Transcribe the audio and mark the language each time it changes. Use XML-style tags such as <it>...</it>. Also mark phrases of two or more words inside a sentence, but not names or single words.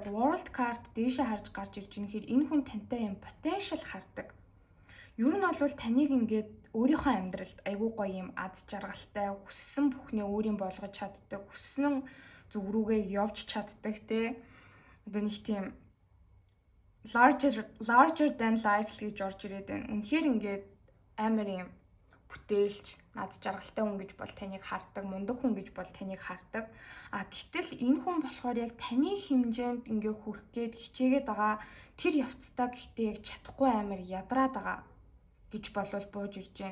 <en>World card</en> <mn>дээшээ харж гарч ирж байгаа хэрэг энэ хүн тантай юм potential хардаг. Ер нь бол таныг ингээд өөрийнхөө амьдралд айгүй гоё юм аз жаргалтай хүссэн бүхнээ өөрийн болгож чаддаг, хүссэн зүг рүүгээ явж чаддаг те. Одоо нэг тийм</mn> <en>larger than life</en> <mn>гэж орж ирээд байна. Үнэхээр ингээд амар юм бүтээлч, аз жаргалтай хүн гэж бол таныг хардаг, мундаг хүн гэж бол таныг хардаг. Гэтэл энэ хүн болохоор яг таны хэмжээнд ингээ хүрэх гээд хичээгээд байгаа тэр явцдаа гэхдээ яг чадахгүй амар ядраад байгаа гэж болвол бууж ирж байна.</mn>